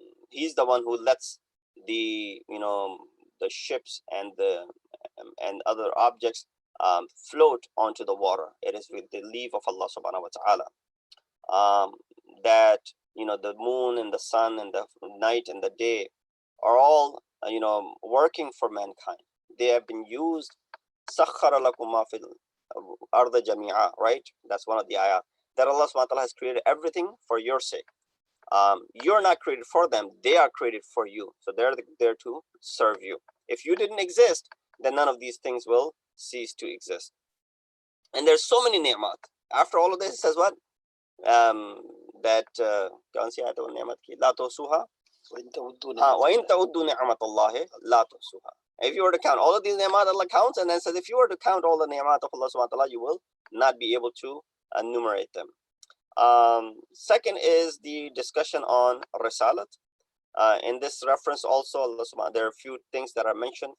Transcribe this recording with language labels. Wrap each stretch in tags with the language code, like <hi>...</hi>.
<en>He's the one who lets the, you know, the ships and the and other objects float onto the water. It is with the leave of Allah subhanahu wa ta'ala that, you know, the moon and the sun and the night and the day are all, you know, working for mankind. They have been used.</en> <ar>سَخَّرَ لَكُم مَا فِي الْأَرْضِ جَمِيعًا,</ar> <en>right? That's one of the ayat. That Allah subhanahu wa ta'ala has created everything for your sake. You're not created for them, they are created for you. So they're there to serve you. If you didn't exist, then none of these things will cease to exist. And there's so many ni'mat. After all of this, it says what? That</en> <hi>कौन सी आयत है वो नि'मत की?</hi> <ar>ला तुहसूहा وَإِن تَعُدُّوا نِعْمَةَ اللَّهِ لَا تُحْصُوهَا.</ar> <en>If you were to count all of these ni'mat, Allah counts, and then says if you were to count all the ni'mat of Allah subhanahu wa ta'ala, you will not be able to enumerate them. Second is the discussion on risalat. In this reference also, Allah subhanahu, there are a few things that are mentioned.</en>